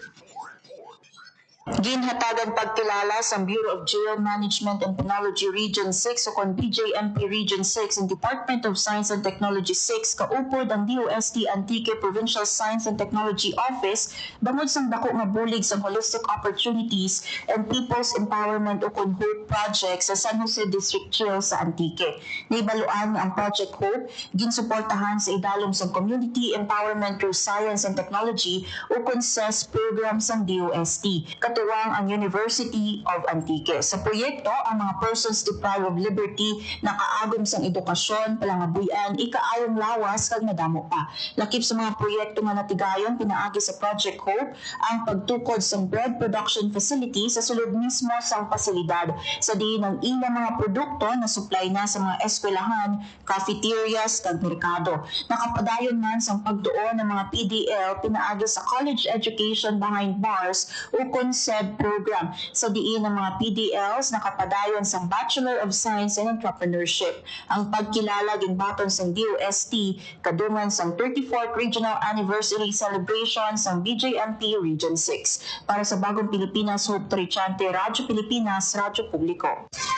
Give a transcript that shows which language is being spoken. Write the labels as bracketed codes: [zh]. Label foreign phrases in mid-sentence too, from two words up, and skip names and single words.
[hil] Ginhatagan pagkilala sa Bureau of Jail Management and Penology Region 6 o kon BJMP Region 6 and Department of Science and Technology 6 kaupod ang DOST Antique Provincial Science and Technology Office bangod sang dako nga bulig sa holistic opportunities and people's empowerment o kon Hope Project sa San Jose District Jail sa Antique. Naibaluan ang Project Hope ginsuportahan sa idalom sa community empowerment through science and technology o kon CES program sang DOST. Katuwang ang University of Antique. Sa proyekto, ang mga [en] persons deprived of liberty [hil] nakaagom sang edukasyon, palangabuyan, ikaayong lawas kag nadamo pa. Lakip sa mga proyekto nga natigayon pinaagi sa Project Hope ang pagtukod sang [en] bread production facility [hil] sa sulod mismo sang pasilidad sa diin ng ilang mga produkto na supply na sa mga eskwelahan, cafeterias kag merkado. Nakapadayon man sang pagtuon ng mga PDL pinaagi sa [en] college education behind bars [hil] o [en] said program [hil] sa diin ng mga PDLs nakapadayon sa Bachelor of Science and Entrepreneurship. Ang pagkilala ginbaton sa DOST kadungan sa 34th Regional Anniversary Celebration sa BJMP Region 6. [tl] Para sa Bagong Pilipinas, Hope Torrechante, Radyo Pilipinas, Radyo Publiko.